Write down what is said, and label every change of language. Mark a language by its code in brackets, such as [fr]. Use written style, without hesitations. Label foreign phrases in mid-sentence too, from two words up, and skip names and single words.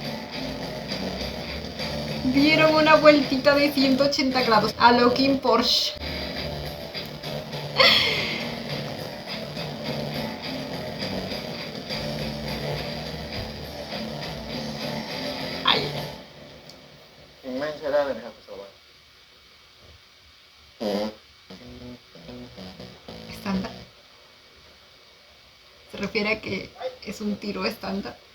[es] Dieron una vueltita de 180 grados a lo Kim Porsche. Ay, [th] ยิงแม่นใช้ได้เลยนะครับคุณสารวัตร [es] estándar. Se refiere a que es un tiro estándar.